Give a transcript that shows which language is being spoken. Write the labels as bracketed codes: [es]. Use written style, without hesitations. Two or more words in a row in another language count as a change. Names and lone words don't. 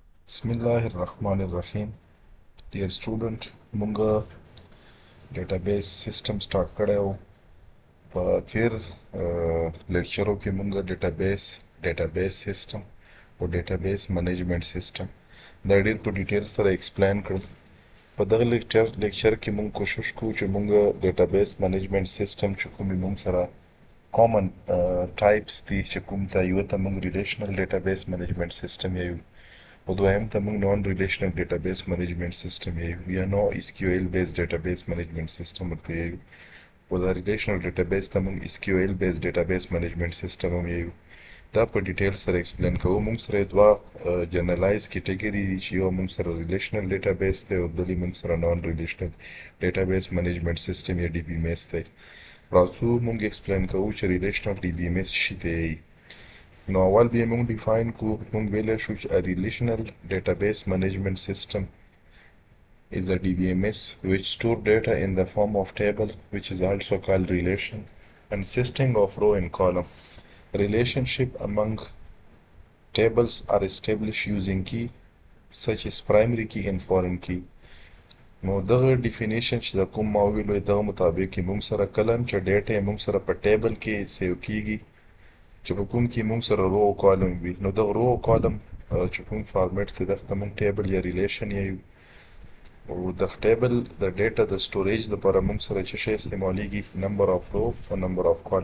[ar] Bismillahirrahmanirrahim. [en] Dear student, [ps] مونږه [en] database system start [ps] کړی په تیر لیکچرو کې مونږه [en] database system [ps] او [en] database management system [ps] دا ډیر په ډیټیل سره ایکسپلین کړل. په دغه لیکچر کې مونږ کوشش کوو چې مونږه [en] database management system [ps] چې کومې مونږ سره [en] common types [ps] دي چې کوم ته یو ته مونږ [en] relational database management system [ps] یو او دویم ته موږ [en] non relational database management system [ps] یو یا [en] No SQL base database management system [ps] ورته یو او دا [en] relational database [ps] ته موږ [en] SQL base database management system [ps] هم یو. دا په ډیټیل سره ایکسپلین کوو. موږ سره دوه [en] generalize category [ps] دي چې یو موږ سره [en] relational database [ps] دی او بلې موږ سره [en] non relational database management system [ps] یا DBMS دی. راځو موږ ایکسپلین کوو چې [en] relational DBMS [ps] څه دی. نو اول به موږ ډیفاین کو موږ ویلی شو چې [en] a relational database management system is a DBMS which store data in the form of table which is also called relation consisting of row and column. Relationship among tables are established using key such as primary key and foreign key. [ps] نو دغه ډیفینیشن چې د کوم ما ویلو دغه مطابق موږ سره کله چې ډیټا موږ سره په ټیبل کې سیو کیږي چې په کوم کې موږ سره رو او کالم وي. نو د رو او کالم چې کوم فارمیټ دی دغه ته موږ ټیبل یا ریلیشن یو او د ټیبل د ډیټا د سټوریج لپاره موږ سره چې شی استعمالیږي [en] number of row [ps] او [en] number of column.